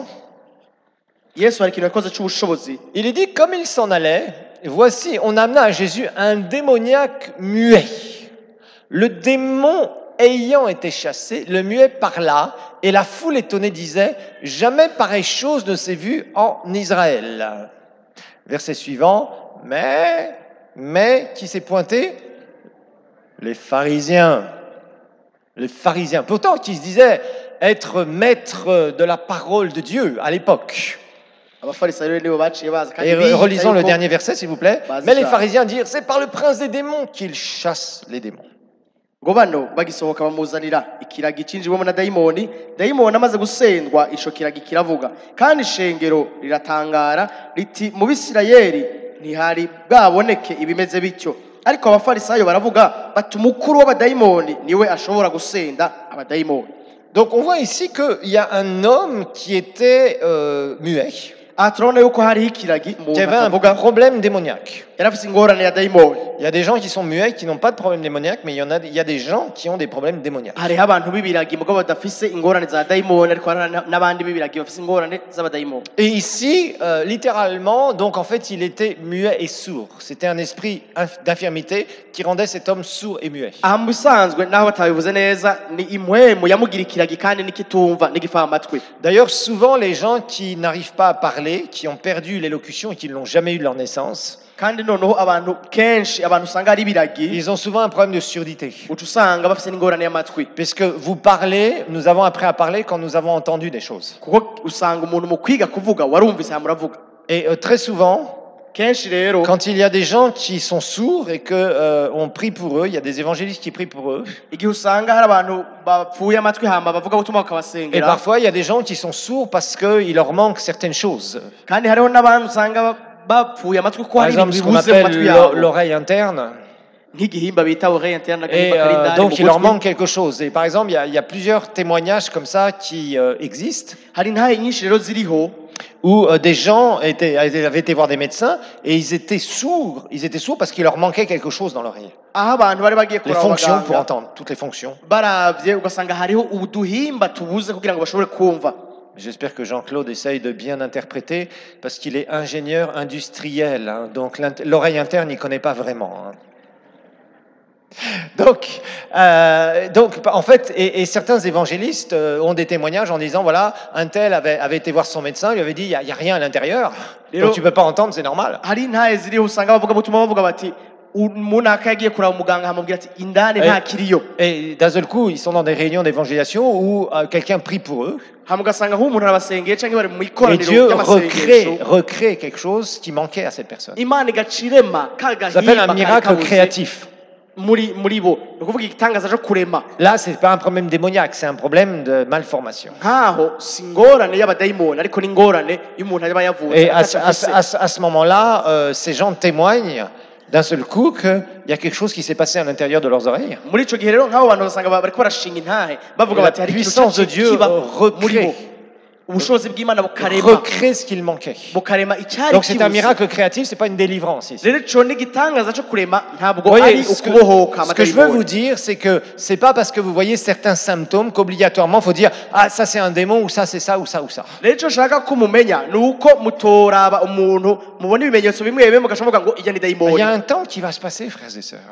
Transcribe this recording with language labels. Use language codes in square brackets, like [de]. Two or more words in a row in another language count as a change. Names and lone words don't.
[rn] Yesu hari ikintu yakoze c'ubushobozi. [fr] Il est dit, comme il s'en allait, voici, on amena à Jésus un démoniaque muet. Le démon ayant été chassé, le muet parla, et la foule étonnée disait, jamais pareille chose ne s'est vue en Israël. Verset suivant, mais qui s'est pointé? Les pharisiens. Les pharisiens, pourtant qui se disaient être maîtres de la parole de Dieu à l'époque. [rn] Abafarisayo rero nibo baciye baza kandi [fr] Et [rn] biyita [fr] relisons le [rn] yuko- [fr] dernier verset, s'il vous plaît. Vas-y, Mais les Charles. pharisiens dirent, c'est par le prince des démons qu'il chasse les démons. [rn] ngo bano bagisohoka bamuzanira ikiragi cinjiwemo na dayimoni. Dayimoni amaze gusendwa ico kiragi kiravuga kandi ishengero riratangara riti mu Bisirayeli ntihari bwaboneke ibimeze bityo. Ariko abafarisayo baravuga bati umukuru w'abadayimoni niwe ashobora gusenda abadayimoni. [fr] Donc on voit ici qu'il y a un homme qui était muet, [rn] Aha turabona yuko hariho ikiragi [fr] qui [rn] umuntu [fr] avait un [rn] akavuga [fr] problème démoniaque. [rn] yari afise ingorane ya dayimoni. [fr] Il y a des gens qui sont muets, qui n'ont pas de problème démoniaque, mais il y a des gens qui ont des problèmes démoniaques. [rn] hariho abantu b'ibiragi mugabo badafise ingorane za dayimoni ariko hari n'abandi b'ibiragi bafise ingorane z'abadayimoni. [fr] Et ici, littéralement, donc en fait, il était muet et sourd. C'était un esprit d'infirmité qui rendait cet homme sourd et muet. [rn] aha mu bisanzwe naho batabivuze neza ni impwemu yamugira ikiragi kandi n'ikitumva n'igifamatwi. [fr] D'ailleurs, souvent, les gens qui n'arrivent pas à parler, qui ont perdu l'élocution et qui ne l'ont jamais eu de leur naissance, [rn] kandi noneho abantu kenshi abantu usanga ari ibiragi [fr] ils ont souvent un problème de surdité. [rn] uca usanga bafise n'ingorane y'amatwi [fr] Puisque vous parlez, nous avons appris à parler quand nous avons entendu des choses. [rn] kuko usanga umuntu mu kwiga kuvuga warumvise aha muravuga. [fr] Et très souvent, [rn] kenshi rero [fr] quand il y a des gens qui sont sourds et qu'on prie pour eux, il y a des évangélistes qui prient pour eux, [rn] igihe usanga hari abantu bapfuye amatwi hama bavuga gutuma [fr] et [rn] bakabasengera [fr] parfois il y a des gens qui sont sourds parce qu'il leur manque certaines choses. [rn] kandi hariho n'abantu usanga bapfuye amatwi kuko [fr] Par [rn] hari [fr] exemple, [rn] ibintu [fr] ce qu'on [rn] bibuze mu matwi [fr] appelle [rn] yabo [fr] l'oreille interne. [rn] nk'igihimba bita [fr] oreille interne Et [rn] n'agahimba kari indani mu [fr] donc il leur [rn] gutwi. [fr] manque quelque chose. Et par exemple, il y a plusieurs témoignages comme ça qui existent, [rn] hari intahe nyinshi rero ziriho [fr] où des gens avaient été voir des médecins et ils étaient sourds. Ils étaient sourds parce qu'il leur manquait quelque chose dans l'oreille. [rn] aho abantu bari bagiye [fr] Les [rn] kuraba [fr] fonctions pour [rn] abaganga [fr] entendre, toutes les fonctions. [rn] baravye ugasanga hariho uduhimba tubuze kugira ngo bashobore kumva. [fr] J'espère que Jean-Claude essaye de bien interpréter parce qu'il est ingénieur industriel. Hein, donc l'oreille interne, il ne connaît pas vraiment. Hein. Donc, en fait, et certains évangélistes ont des témoignages en disant, voilà, un tel avait été voir son médecin, lui avait dit, il n'y a rien à l'intérieur, donc tu ne peux pas entendre, c'est normal. [rn] hari intahe ziriho usanga bavuga butuma bavuga bati umuntu akagiye kuraba umuganga amubwira ati indani nta kiriyo. [fr] Et d'un seul coup, ils sont dans des réunions d'évangélisation où quelqu'un prie pour eux, [rn] hama ugasanga nk'umuntu arabasengeye canke bari mu [fr] et [rn] ikoraniro [fr] Dieu [rn] ry'amasengesho [fr] recrée quelque chose qui manquait à cette personne. [rn] imana igacirema ka [fr] Ça s'appelle un [rn] gahimba kari [fr] miracle [rn] kabuze [fr] créatif. [rn] muri bo ni ukuvuga igitangaza cyo kurema. [fr] Là, ce n'est pas un problème démoniaque, c'est un problème de malformation. [rn] nkaho si ingorane y'abadayimoni ariko ni ingorane y'umuntu aba yavutse [fr] Et à [rn] atacafise. [fr] ce moment-là, ces gens témoignent d'un seul coup qu'il y a quelque chose qui s'est passé à l'intérieur de leurs oreilles. [rn] muri ico gihe rero nk'abo bantu basanga bariko barashinga intahe bavuga [fr] Et la [rn] bati hari ikintu [fr] puissance de Dieu [rn] kiba muri bo. [fr] recrée [rn] ubushobozi bw'Imana bukarema [fr] recrée ce qu'il manquait. [rn] bukarema icyari [fr] Donc c'est un [rn] kibuze [fr] miracle créatif, c'est pas une délivrance ici. [rn] rero ico ni igitangaza cyo kurema ntabwo [fr] Vous voyez, [rn] ari [fr] ce [rn] ukubohoka [fr] que je veux vous [rn] amadayimoni [fr] dire, c'est que c'est pas parce que vous voyez certains symptômes qu'obligatoirement faut dire ah ça c'est un démon ou ça c'est ça ou ça ou ça. [rn] rero ico nshaka ko mumenya ni uko mutoraba umuntu mubona ibimenyetso bimwe bimwe mugashoboka ngo ijya ni [fr] Il [rn] dayimoni [fr] y a un temps qui va se passer, frères et sœurs.